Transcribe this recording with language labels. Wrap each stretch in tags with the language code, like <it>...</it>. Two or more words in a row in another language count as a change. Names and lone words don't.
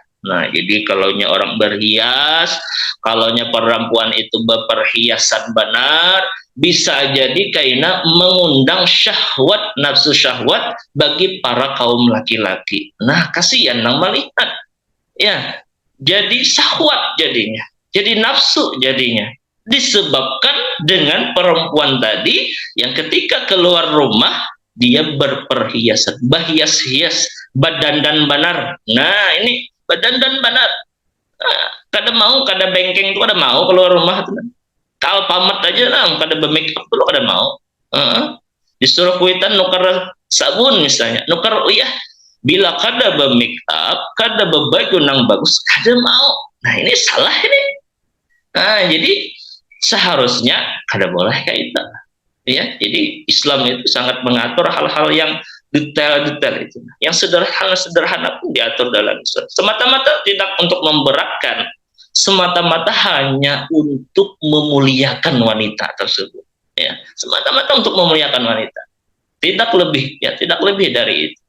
<id>Nah, jadi kalaunya orang berhias, kalaunya perempuan itu berperhiasan benar, bisa jadi karena mengundang syahwat, nafsu syahwat bagi para kaum laki-laki. Nah, kasihan nang melihat. Ya, jadi syahwat jadinya. Jadi nafsu jadinya. Disebabkan dengan perempuan tadi yang ketika keluar rumah dia berperhiasan,</id> <bjn>berhias-hias, badandan banar. Nah, ini badandan banar. Nah, kada mau, kada bengkeng itu kada mau keluar rumah tuh. Kal pamat aja lah, kada be-</bjn> <en>make up</en> <bjn>dulu kada mau. Disuruh kuitan nukar sabun misalnya, nukar bila kada be-</bjn> <en>make up,</en> <bjn>kada bebaju nang bagus, kada mau.</bjn> <id>Nah, ini salah ini. Nah, jadi seharusnya kada boleh kayak itu. Ya, jadi Islam itu sangat mengatur hal-hal yang detail-detail itu. Yang sederhana-sederhana pun diatur dalam Islam. Semata-mata tidak untuk memberatkan, semata-mata hanya untuk memuliakan wanita tersebut. Ya, semata-mata untuk memuliakan wanita. Tidak lebih, ya, tidak lebih dari itu.</id>